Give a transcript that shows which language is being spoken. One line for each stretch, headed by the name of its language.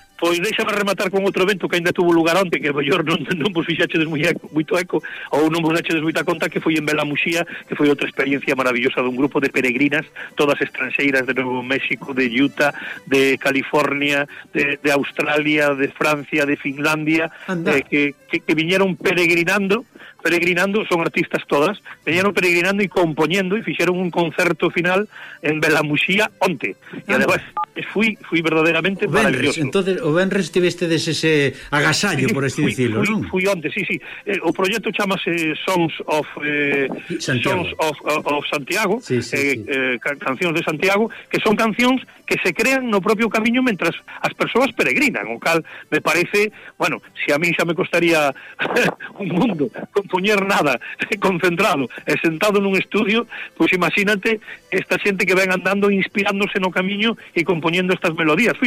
Galician: Pois deixame rematar con outro evento que aínda tuvo lugar onte, que mellor non vos fixaxedes moito eco ou non vos daxedes moita conta, que foi en Bela Muxía, que foi outra experiencia maravillosa dun grupo de peregrinas, todas estranxeiras de Novo México, de Utah, de California, de Australia, de Francia, de Finlandia, que viñeron peregrinando, son artistas todas,
Spanish: venían peregrinando y componiendo,
Galician: y fixeron un concerto final en Bela Muxía onte.
Spanish: Y además fui verdaderamente maravilloso.
Galician: Entonces, o venres tiveste de ese agasallo, sí, por así decirlo, ¿no? Fui onte, sí. O proyecto chamase Songs of Santiago, Cancións de Santiago, que son cancións que se crean no propio camiño mentras as persoas peregrinan, o cal me parece, bueno, si a mí xa me costaría un mundo poñer nada, concentrado e sentado nun estudio, pois imagínate esta xente que ven andando inspirándose no camiño e compoñendo estas melodías.